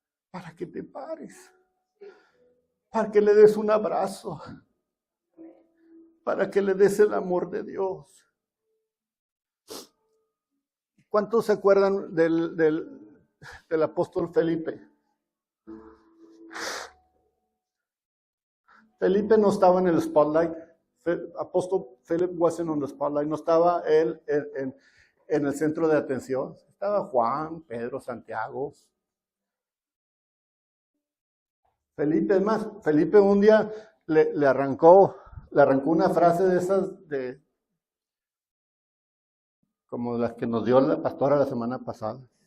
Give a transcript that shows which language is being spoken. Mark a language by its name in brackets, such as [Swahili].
[Spanish] Para que te pares, para que le des un abrazo, para que le des el amor de Dios. ¿Cuántos se acuerdan del apóstol Felipe? Felipe no estaba en el spotlight. [English] Apóstol Philip wasn't on the spotlight. [Spanish] No estaba él en el centro de atención. Estaba Juan, Pedro, Santiago. Felipe, es más, Felipe un día le arrancó una frase de esas como las que nos dio la pastora la semana pasada.